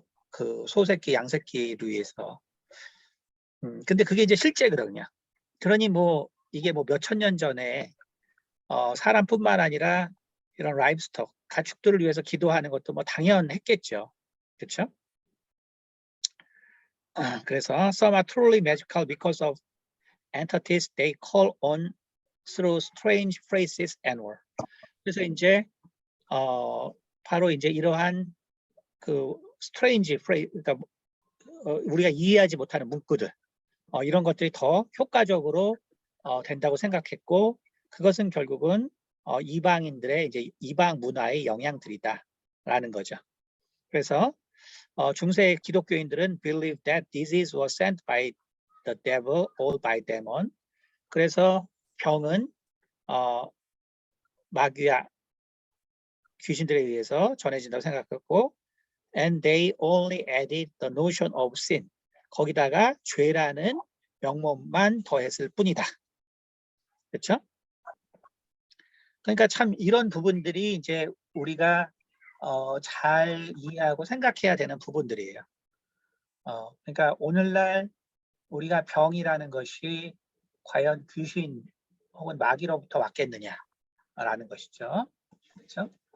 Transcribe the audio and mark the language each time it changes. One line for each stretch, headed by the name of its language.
Korean: 그 소새끼, 양새끼를 위해서. 근데 그게 이제 실제거든요. 그러니 뭐 이게 뭐 몇천 년 전에 사람뿐만 아니라 이런 라이브스톡, 가축들을 위해서 기도하는 것도 뭐 당연했겠죠. 그렇죠? 그래서
English: some are truly magical because of entities they call on through strange phrases and words.
Korean: 그래서 이제 바로 이제 이러한 그
English: strange phrase,
Korean: 그러니까 우리가 이해하지 못하는 문구들 이런 것들이 더 효과적으로 된다고 생각했고 그것은 결국은 이방인들의 이제 이방 문화의 영향들이다라는 거죠. 그래서 중세 기독교인들은
English: believe that disease was sent by the devil or by demon.
Korean: 그래서 병은 마귀와 귀신들에 의해서 전해진다고 생각했고
English: and they only added the notion of sin.
Korean: 거기다가 죄라는 명목만 더했을 뿐이다. 그렇죠? 그러니까 참 이런 부분들이 이제 우리가 잘 이해하고 생각해야 되는 부분들이에요. 그러니까 오늘날 우리가 병이라는 것이 과연 귀신 혹은 마귀로부터 왔겠느냐라는 것이죠. 그렇죠?